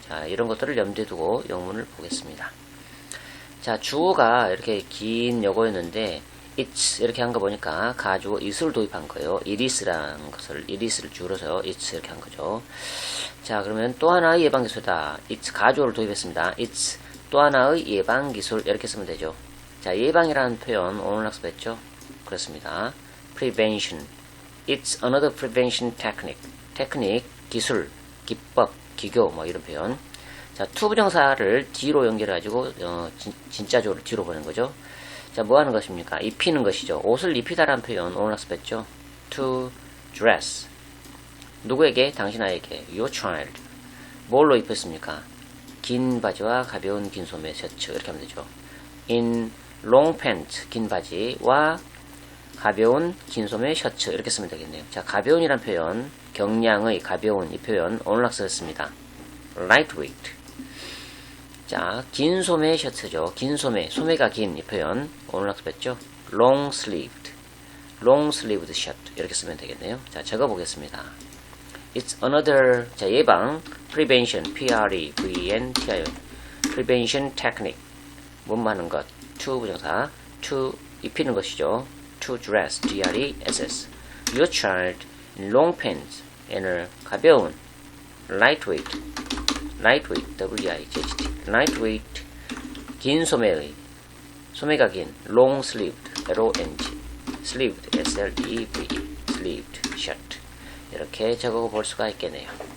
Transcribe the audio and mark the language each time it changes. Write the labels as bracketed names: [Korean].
[Korean] 자, 이런 것들을 염두에 두고 영문을 보겠습니다. 자, 주어가 이렇게 긴 요거였는데 it's 이렇게 한 거 보니까 가주어 is를 도입한 거예요. it is라는 것을 it is를 줄여서 it's 이렇게 한 거죠. 자, 그러면 또 하나의 예방기술이다. it's 가주어를 도입했습니다. it's 또 하나의 예방기술 이렇게 쓰면 되죠. 자, 예방이라는 표현 오늘 학습했죠. 그렇습니다. [English] prevention it's another prevention technique. [Korean] 테크닉, 기술, 기법, 기교 뭐 이런 표현. 자, 투부정사를 뒤로 연결해가지고 진짜주어를 뒤로 보낸 거죠. 자, 뭐 하는 것입니까? 입히는 것이죠. 옷을 입히다라는 표현 오늘 학습했죠. [English] to dress. [Korean] 누구에게? 당신 아이에게. [English] your child. [Korean] 뭘로 입혔습니까? 긴 바지와 가벼운 긴 소매 셔츠 이렇게 하면 되죠. [English] in long pants [Korean] 긴 바지와 가벼운 긴 소매 셔츠 이렇게 쓰면 되겠네요. 자, 가벼운이란 표현, 경량의 가벼운 이 표현 오늘 학습했습니다. lightweight. 자, 긴 소매 셔츠죠. 긴 소매, 소매가 긴 이 표현 오늘 학습했죠. [English] long sleeved shirt [Korean] 이렇게 쓰면 되겠네요. 자, 적어보겠습니다. [English] It's another, 자, 예방, prevention, prevention prevention technique, [Korean] 뭐하는 것, [English] to 부정사, to [Korean] 입히는 것이죠. [English] to dress, dress, your child in long pants, and [Korean] 가벼운, [English] lightweight, w-i-g-h-t, lightweight, [Korean] 긴 소매의, 소매가 긴, [English] long sleeved, l-o-n-g, sleeved, s-l-e-v-e, sleeved shirt [Korean] 이렇게 적어 볼 수가 있겠네요.